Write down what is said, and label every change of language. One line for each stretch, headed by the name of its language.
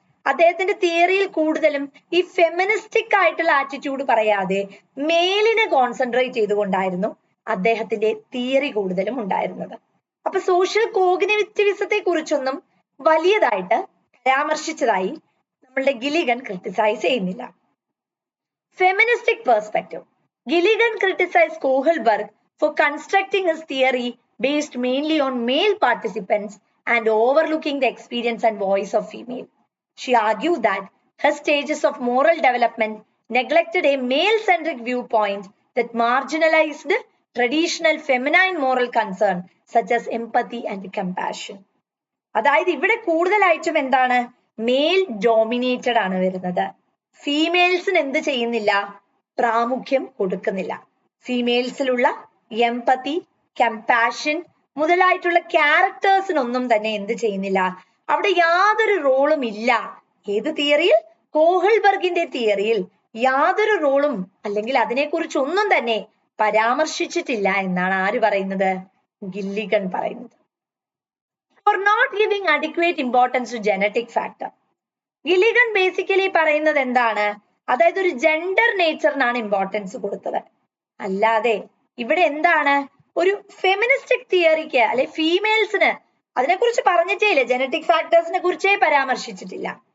Malayalam: അദ്ദേഹത്തിന്റെ തിയറിയിൽ കൂടുതലും ഈ ഫെമിനിസ്റ്റിക് ആയിട്ടുള്ള ആറ്റിറ്റ്യൂഡ് പറയാതെ മെയിലിനെ കോൺസെൻട്രേറ്റ് ചെയ്തുകൊണ്ടായിരുന്നു അദ്ദേഹത്തിന്റെ തിയറി കൂടുതലും ഉണ്ടായിരുന്നത്. അപ്പൊ സോഷ്യൽ കോഗ്നേറ്റിവിസത്തെ കുറിച്ചൊന്നും വലിയതായിട്ട് പരാമർശിച്ചതായി നമ്മളുടെ ഗില്ലിഗൻ ക്രിട്ടിസൈസ് ചെയ്യുന്നില്ല.
English: Feministic perspective. Gilligan criticized Kohlberg for constructing his theory based mainly on male participants and overlooking the experience and voice of female. She argued that her stages of moral development neglected a male-centric viewpoint that marginalized traditional feminine moral concern such as empathy and compassion.
Malayalam: അതായത് ഇവിടെ കൂടുതലായിട്ടും എന്താണ്, mail dominated ആണ് വരുന്നത്. ഫീമെയിൽസിന് എന്ത് ചെയ്യുന്നില്ല, പ്രാമുഖ്യം കൊടുക്കുന്നില്ല. ഫീമെയിൽസിലുള്ള എംപതി, കമ്പാഷൻ മുതലായിട്ടുള്ള ക്യാരക്ടേഴ്സിനൊന്നും തന്നെ എന്ത് ചെയ്യുന്നില്ല, അവിടെ യാതൊരു റോളും ഇല്ല. ഏത് തിയറിയിൽ? കോഹൾബർഗിന്റെ തിയറിയിൽ യാതൊരു റോളും അല്ലെങ്കിൽ അതിനെക്കുറിച്ച് ഒന്നും തന്നെ പരാമർശിച്ചിട്ടില്ല എന്നാണ് ആര് പറയുന്നത്, ഗില്ലിഗൻ പറയുന്നത്.
English: For not giving adequate importance to genetic factor.
Malayalam: Gilligan basically പറയുന്നത് എന്താണ്, അതായത് ഒരു ജെൻഡർ നേച്ചറിനാണ് ഇമ്പോർട്ടൻസ് കൊടുത്തത്. അല്ലാതെ ഇവിടെ എന്താണ്, ഒരു ഫെമിനിസ്റ്റിക് തിയറിക്ക് അല്ലെ ഫീമെയിൽസിന് അതിനെക്കുറിച്ച് പറഞ്ഞിട്ടേ ഇല്ല, ജനറ്റിക് ഫാക്ടേഴ്സിനെ കുറിച്ചേ പരാമർശിച്ചിട്ടില്ല.